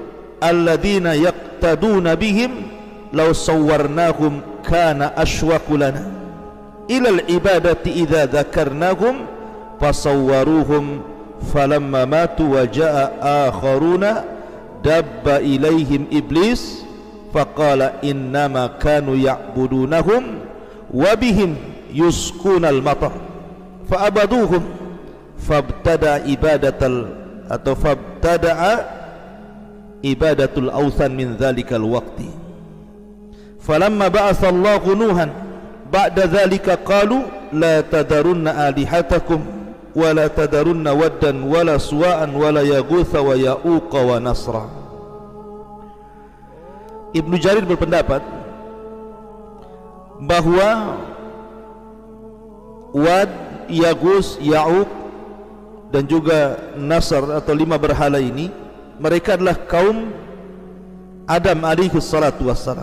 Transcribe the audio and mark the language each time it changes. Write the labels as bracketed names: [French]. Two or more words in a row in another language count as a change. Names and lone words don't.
[Arabic] الذين يقتدون بهم لو صورناهم كان أشوق لنا إلى العبادة إذا ذكرناهم فصوروهم فلما ماتوا وجاء آخرون دب إليهم إبليس فقال إنما كانوا يعبدونهم وبهم يسقون المطر فعبدوهم فابتدأ عبادة الأوثان من ذلك الوقت فلما بعث الله نوحا بعد ذلك قالوا لا تذرن آلهتكم ولا تذرن ودا ولا سواعا ولا يغوث ويعوق ونسرا. [Indonesian] Ibnu Jarir berpendapat bahwa Wad, Yaghus, Ya'uq dan juga Nasr atau 5 berhala ini, mereka adalah kaum Adam [Arabic] عليه الصلاة والسلام.